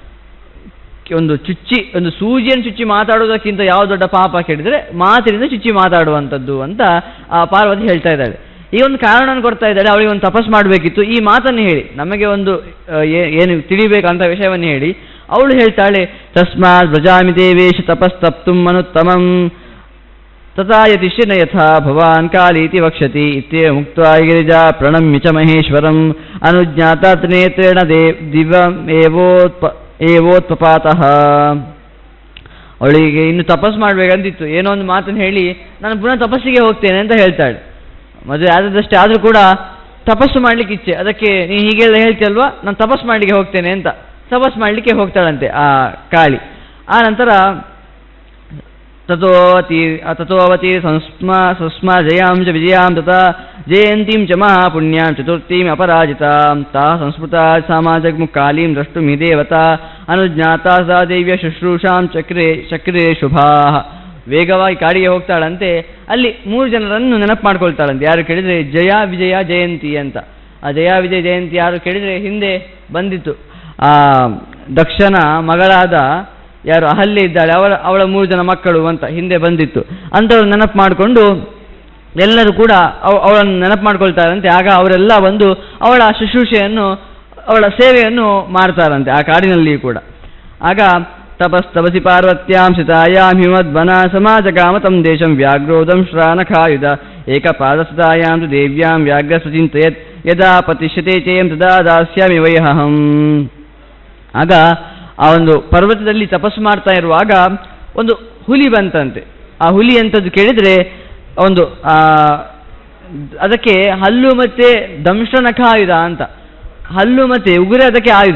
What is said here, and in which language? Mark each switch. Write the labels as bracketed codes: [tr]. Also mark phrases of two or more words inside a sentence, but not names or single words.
[kn] ಒಂದು ಸೂಜಿಯನ್ನು ಚುಚ್ಚಿ ಮಾತಾಡುವುದಕ್ಕಿಂತ ಯಾವ ದೊಡ್ಡ ಪಾಪ ಕೇಳಿದರೆ ಮಾತಿನಿಂದ ಚುಚ್ಚಿ ಮಾತಾಡುವಂಥದ್ದು ಅಂತ ಆ ಪಾರ್ವತಿ ಹೇಳ್ತಾ ಇದ್ದಾಳೆ. ಈ ಒಂದು ಕಾರಣವನ್ನು ಕೊಡ್ತಾ ಇದ್ದಾಳೆ. ಅವಳಿಗೆ ಒಂದು ತಪಸ್ ಮಾಡಬೇಕಿತ್ತು, ಈ ಮಾತನ್ನು ಹೇಳಿ ನಮಗೆ ಒಂದು ಏನು ತಿಳಿಬೇಕಂತ ವಿಷಯವನ್ನು ಹೇಳಿ ಅವಳು ಹೇಳ್ತಾಳೆ, [sa] ತಸ್ಮಾತ್ ವ್ರಜಾಮಿ ದೇವೇಶ ತಪಸ್ತಪ್ತುಂ ಮನುತ್ತಮಂ ತಥಾ ಯತಿಶ್ಚಿನ ಯಥಾ ಭವಾನ್ ಕಾಲೀತಿ ವಕ್ಷತಿ ಇತ್ಯೇವ ಮುಕ್ತ್ವಾ ಗಿರಿಜಾ ಪ್ರಣಮ್ಯ ಚ ಮಹೇಶ್ವರಂ ಅನುಜ್ಞಾತಾತ್ ನೇತ್ರೇಣ ದಿವ್ಯಂ ಏವೋತ್ಪಪಾತಃ. [kn] ಅವಳಿಗೆ ಇನ್ನು ತಪಸ್ಸು ಮಾಡಬೇಕಂತಿತ್ತು. ಏನೋ ಒಂದು ಮಾತನ್ನು ಹೇಳಿ ನಾನು ಪುನಃ ತಪಸ್ಸಿಗೆ ಹೋಗ್ತೇನೆ ಅಂತ ಹೇಳ್ತಾಳೆ. ಮದುವೆ ಆದದಷ್ಟೇ ಆದರೂ ಕೂಡ ತಪಸ್ಸು ಮಾಡಲಿಕ್ಕೆ ಇಚ್ಛೆ. ಅದಕ್ಕೆ ನೀನು ಹೀಗೆಲ್ಲ ಹೇಳ್ತೀಯಲ್ವಾ, ನಾನು ತಪಸ್ಸು ಮಾಡಲಿಕ್ಕೆ ಹೋಗ್ತೇನೆ ಅಂತ ತಪಸ್ಸು ಮಾಡಲಿಕ್ಕೆ ಹೋಗ್ತಾಳಂತೆ ಆ ಕಾಳಿ. ಆ ನಂತರ [sa] ತಥೋವತಿ ಸಂಸ್ಮ ಜಯಾಂ ಚ ವಿಜಯಾಂ ತಥಾ ಜಯಂತೀಂ ಚ ಮಹಾಪುಣ್ಯಾಂ ಚತುರ್ಥೀಂ ಅಪರಾಜಿತಾಂ ತಾ ಸಂಸ್ಮೃತ ಸಾಮಾಜಗ್ಮು ಕಾಲೀಂ ದ್ರಷ್ಟುಮಿ ದೇವತಾ ಅನುಜ್ಞಾತಾ ಸಾ ದೇವ್ಯ ಶುಶ್ರೂಷಾಂ ಚಕ್ರೇ ಶುಭಾ. [kn] ವೇಗವಾಗಿ ಕಾಡಿಗೆ ಹೋಗ್ತಾಳಂತೆ. ಅಲ್ಲಿ 3 ಜನರನ್ನು ನೆನಪು ಮಾಡ್ಕೊಳ್ತಾಳಂತೆ. ಯಾರು ಕೇಳಿದರೆ ಜಯ ವಿಜಯ ಜಯಂತಿ ಅಂತ. ಆ ಜಯ ವಿಜಯ ಜಯಂತಿ ಯಾರು ಕೇಳಿದರೆ ಹಿಂದೆ ಬಂದಿತ್ತು. ಆ ದಕ್ಷನ ಮಗಳಾದ ಯಾರು ಅಹಲ್ಯೆ ಇದ್ದಾಳೆ ಅವಳ 3 ಜನ ಮಕ್ಕಳು ಅಂತ ಹಿಂದೆ ಬಂದಿತ್ತು. ಅಂಥವ್ರು ನೆನಪು ಮಾಡಿಕೊಂಡು ಎಲ್ಲರೂ ಕೂಡ ಅವಳನ್ನು ನೆನಪು ಮಾಡ್ಕೊಳ್ತಾರಂತೆ. ಆಗ ಅವರೆಲ್ಲ ಬಂದು ಅವಳ ಶುಶ್ರೂಷೆಯನ್ನು ಅವಳ ಸೇವೆಯನ್ನು ಮಾಡ್ತಾರಂತೆ ಆ ಕಾಡಿನಲ್ಲಿಯೂ ಕೂಡ. [sa] ಆಗ ತಪಸ್ತಪಸಿ ಪಾರ್ವತ್ಯಾಂ ಸಿತಾಯಾಂ ಹಿಮದ್ವನ ಸಮಾಜ ಕಾಮತಂ ದೇಶಂ ವ್ಯಾಘ್ರೋದಂ ಶ್ರಾನಖಾಯುಧ ಏಕಪಾದಸ್ತಾಯಾಂ ತು ದೇವ್ಯಾಂ ವ್ಯಾಘ್ರಸ್ವಚಿಂತಯತ್ ಯದಾ ಪತಿಷ್ಯತೆ ಚೇಯಂ ತದಾ ದಾಸ್ಯಾಮಿ ವೈಹಹಂ. [kn] ಆಗ ಆ ಒಂದು ಪರ್ವತದಲ್ಲಿ ತಪಸ್ಸು ಮಾಡ್ತಾ ಇರುವಾಗ ಒಂದು ಹುಲಿ ಬಂತಂತೆ. ಆ ಹುಲಿ ಎಂಥದ್ದು ಕೇಳಿದರೆ ಒಂದು ಅದಕ್ಕೆ ಹಲ್ಲು ಮತ್ತು ದಂಶ್ರನಖ ಆಯುಧ ಅಂತ. ಹಲ್ಲು ಮತ್ತು ಉಗುರೆ ಅದಕ್ಕೆ ಆಯುಧ.